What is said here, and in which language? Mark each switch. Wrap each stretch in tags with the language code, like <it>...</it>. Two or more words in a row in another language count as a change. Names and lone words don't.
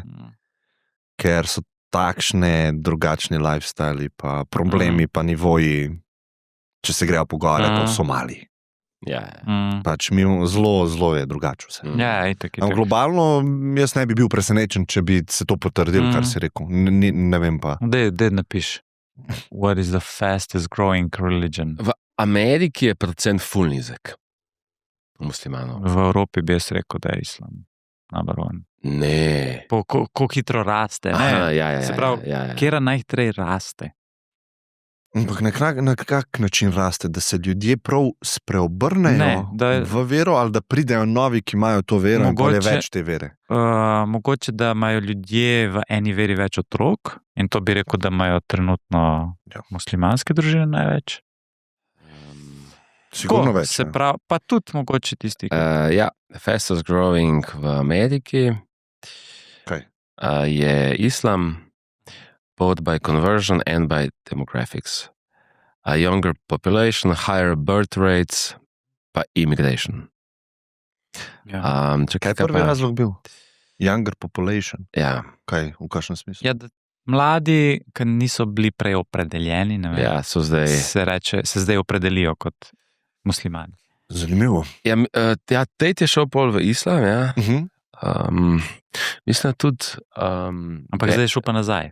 <sl>Ker so takšne drugačni lifestyle, pa problemi, pa nivoji, če se grejo pogovarjati o Somaliji. Ja, Pač mi zelo je drugače vse. Ja, itak, Ampak itak. globalno jaz ne bi bil presenečen, če bi se to potrdilo, kar si rekel. Ne vem pa. Dej napiš.</sl> <en>What is the fastest growing religion?</en> <sl>v Ameriki je procent ful nizek muslimanov. V Evropi bi jaz rekel, da je islam.</sl> <en>Number one.</en> <sl>Ne. Kako hitro raste. Aha, Ne? ja, Se pravi, kera najhitreje raste. Ampak na kak način raste, da se ljudje prav spreobrnejo Ne, da- v vero, ali da pridejo novi, ki imajo to vero, in pol je Mogoče- več te vere. Mogoče, da imajo ljudje v eni veri več otrok, in to bi rekel, da imajo trenutno Ja. muslimanske družine največ. Sigurno Tako, več. Se ja. pravi, pa tudi mogoče tisti, ki. Ja,</sl> <en>fastest growing</en> <sl>v Ameriki Kaj? je islam,</sl> <en>both by conversion and by demographics. A younger population, higher birth rates, pa immigration.</en> <sl>Ja. Kaj Čakaj, je prvi razlog bil?</sl> <en>Younger population.</en> <sl>Ja, Kaj, v kakšnem smislu? Ja, da mladi, ki niso bili prej opredeljeni, ne vem, ja, so zdaj. se zdaj opredelijo kot muslimani. Zanimivo. Ja, Tate je šel pol v islam, ja. Mhm. Mislim tudi. Ampak zdaj je šel pa nazaj.</sl>